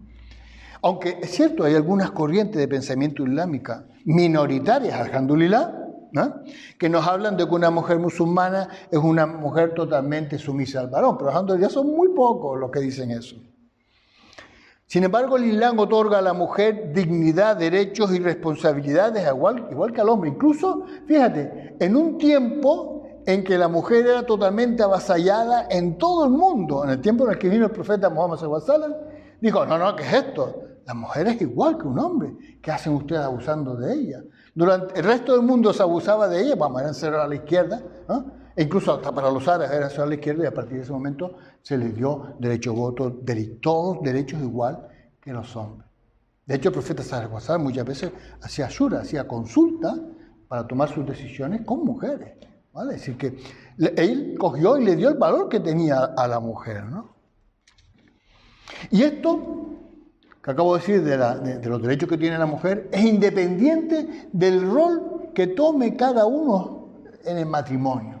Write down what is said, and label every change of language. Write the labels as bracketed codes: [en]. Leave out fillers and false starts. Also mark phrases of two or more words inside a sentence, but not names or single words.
[es] Aunque es cierto, hay algunas corrientes de pensamiento islámica minoritarias, alhamdulillah, ¿no?, que nos hablan de que una mujer musulmana es una mujer totalmente sumisa al varón, pero alhamdulillah son muy pocos los que dicen eso. Sin embargo, el Islam otorga a la mujer dignidad, derechos y responsabilidades igual que al hombre. Incluso, fíjate, en un tiempo en que la mujer era totalmente avasallada en todo el mundo, en el tiempo en el que vino el profeta Muhammad [ar] صلى الله عليه وسلم, [es] dijo, no, ¿qué es esto? La mujer es igual que un hombre. ¿Qué hacen ustedes abusando de ella? Durante el resto del mundo se abusaba de ella, eran cerrados a la izquierda, ¿no? E incluso hasta para los árabes eran cerrados a la izquierda, y a partir de ese momento se les dio derecho a voto, todos derechos igual que los hombres. De hecho, el profeta [ar] صلى الله عليه وسلم [es] muchas veces hacía shura, hacía consulta para tomar sus decisiones con mujeres, ¿vale? Es decir, que él cogió y le dio el valor que tenía a la mujer, ¿no? Y esto que acabo de decir de los derechos que tiene la mujer es independiente del rol que tome cada uno en el matrimonio.